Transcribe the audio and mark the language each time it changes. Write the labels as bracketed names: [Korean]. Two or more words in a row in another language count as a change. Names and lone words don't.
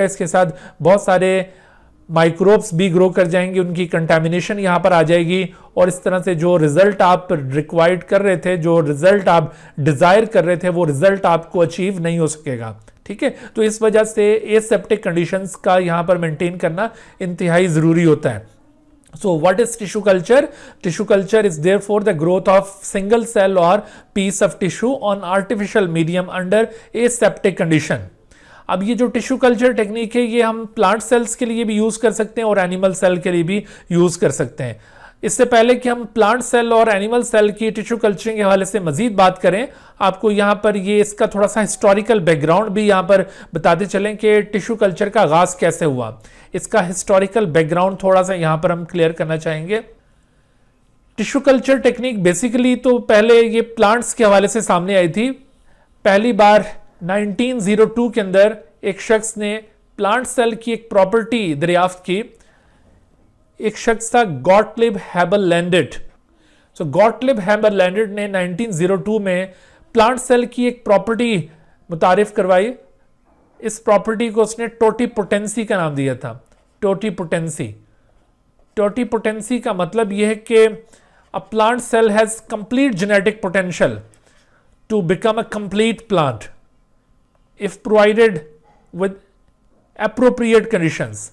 [Hindi] इसके साथ बहुत सारे माइक्रोब्स भी ग्रो कर जाएंगे, उनकी कंटामिनेशन यहाँ पर आ जाएगी, और इस तरह से जो रिजल्ट आप रिक्वायर्ड कर रहे थे, जो रिजल्ट आप डिज़ायर कर रहे थे, वो रिजल्ट आपको अचीव नहीं हो सकेगा। ठीक है, तो इस वजह से [English] aseptic conditions [Hindi] का यहाँ पर मेंटेन करना इंतहाई ज़रूरी होता है। [English] So what is tissue culture? Tissue culture is therefore the growth of single cell or piece of tissue on artificial medium under aseptic condition. [Hindi] अब ये जो [English] tissue culture technique [Hindi] है, ये हम [English] plant cells [Hindi] के लिए भी यूज़ कर सकते हैं और [English] animal cell [Hindi] के लिए भी यूज़ कर सकते हैं। इससे पहले कि हम [English] plant cell [Hindi] और [English] animal cell [Hindi] की [English] tissue culturing [Hindi] के हवाले से मजीद बात करें, आपको यहाँ पर ये इसका थोड़ा सा [English] historical background [Hindi] भी यहाँ पर बताते चलें कि [English] tissue culture [Hindi] का आगाज़ कैसे हुआ। इसका [English] historical background [Hindi] थोड़ा सा यहाँ पर हम क्लियर करना चाहेंगे। [English] tissue culture technique basically [Hindi] तो पहले ये प्लांट्स के हवाले से सामने आई थी। पहली बार 1902 के अंदर एक शख्स ने [English] plant cell [Hindi] की एक प्रॉपर्टी दरियाफ्त की। एक शख्स था गॉटलिब हैबर लैंडेट। सो गॉटलिब हैबर लैंडेट ने 1902 में [English] plant cell [Hindi] की एक प्रॉपर्टी मुतारिफ करवाई। इस प्रॉपर्टी को उसने टोटीपोटेंसी का नाम दिया था। टोटीपोटेंसी। टोटीपोटेंसी का मतलब यह है कि [English] a plant cell has complete genetic potential to become a complete plant if provided with appropriate conditions.